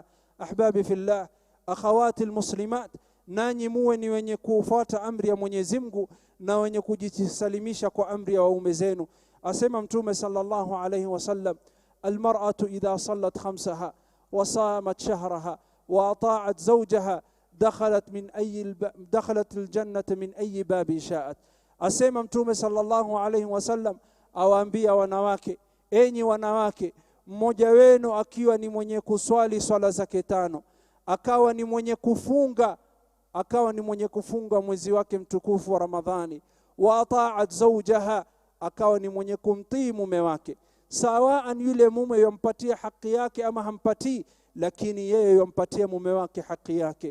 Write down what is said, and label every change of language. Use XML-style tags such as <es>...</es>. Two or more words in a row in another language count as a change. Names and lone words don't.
<ar>أحبابي في الله أخواتي المسلمات,</ar> <sw>nanyi muwe ni wenye kufuata amri ya Mwenyezi Mungu na wenye kujisalimisha kwa amri ya waume zenu. Asema Mtume</sw> <ar>صلى الله عليه وسلم المرأة إذا صلت خمسها وصامت شهرها وأطاعت زوجها دخلت الجنة من أي باب شاءت.</ar> <sw>Asema Mtume</sw> <ar>صلى الله عليه وسلم,</ar> <sw>awaambia wanawake, enyi wanawake, mmoja wenu akiwa ni mwenye kuswali swala zake 5, akawa ni mwenye kufunga mwezi wake mtukufu wa Ramadhani,</sw> <ar>وأطاعت زوجها,</ar> <sw>akawa ni mwenye kumtii mume wake, sawaan yule mume yompatia haki yake ama hampatii, lakini yeye yompatia mume wake haki yake.</sw>